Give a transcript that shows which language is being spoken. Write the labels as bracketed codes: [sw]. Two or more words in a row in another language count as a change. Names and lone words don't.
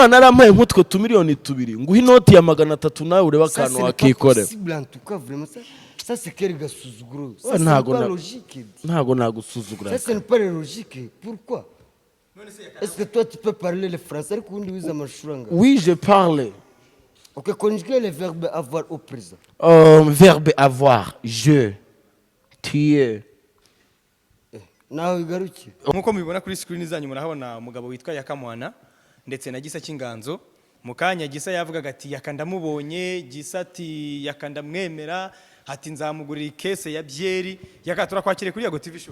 [rw] narampaye nk'utwo tumiliyoni tubiri nguha inoti ya 300 nawe ureba akantu wakikore. [fr] Ça c'est quel gasuzuguro? [rw] Ntago nagusuzugura. [fr] Ça c'est pas logique. Pourquoi? Est-ce que toi tu peux parler le français? Oui, je parle. OK, conjuguer le verbe avoir au présent. Verbe avoir, je, tu es. [rw] Nawe igaruki. Nkuko mubibona kuri screen zanyu murahabona umugabo witwa Yakamwana ndetse na Gisa cy'inganzo. Mukanya Gisa yavugaga ati yakandamubonye, Gisa ati yakandamwemera, ati nzamugurira ikese ya byeri, yakatura kwakire kuri Yago TV show.